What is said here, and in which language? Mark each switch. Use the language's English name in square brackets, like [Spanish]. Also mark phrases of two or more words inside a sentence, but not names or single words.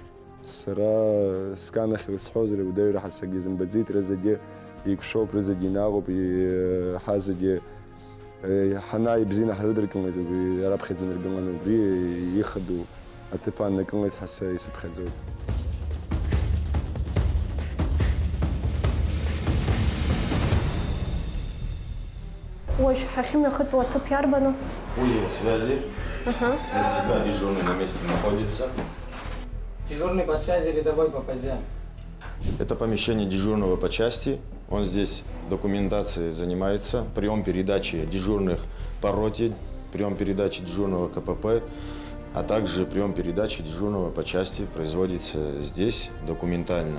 [Abkhazian] Сара сканахь рызҳәозар ауадаҩра ҳасагьы зымбаӡеит, рызагьы еиқәшоуп, рызагьы инаалоуп, ҳазагьы ҳанааи бзианы ҳрыдыркылеит, раԥхьаӡа иргыланы убри ихадоу аҭыԥ ааннакылеит ҳаса исыԥхьаӡоит. Уажә ҳахьымҩахыҵуа аҭыԥ иарбану? [Russian] Узел связи. Здесь всегда дежурный на месте находится. Дежурный по связи, рядовой по ПЗ. Это помещение дежурного по части. Он здесь документацией занимается. Прием передачи дежурных по роте, прием передачи дежурного КПП, а также прием передачи дежурного по части производится здесь документально.